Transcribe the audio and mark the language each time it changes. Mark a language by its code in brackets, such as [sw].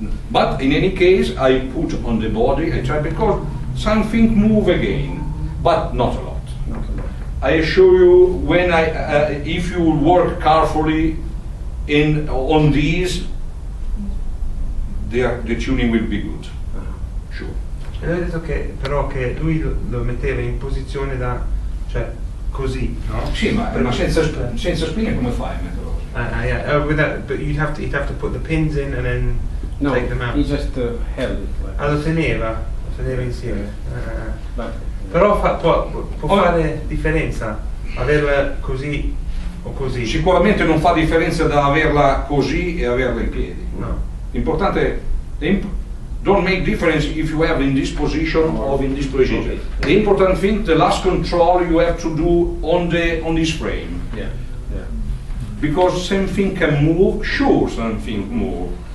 [en] But in any case, I put on the body. I try because something move again, but not a lot. I assure you, when if you work carefully on these, the tuning will be good. Sure. [it] E lui ha detto che però che lui lo metteva in posizione da, cioè così, no? Sì, ma senza spine come fai a metterlo così? [en] Yeah. With that, but you'd have to put the pins in and then take them out. He just held it. Like [it] Lo teneva insieme. Però può fare differenza averla così o così? Sicuramente non fa differenza da averla così e averla in piedi. No. L'importante [en] don't make difference if you have in this position or in this position. The important thing, the last control you have to do on this frame. yeah. Because something can move, sure something move.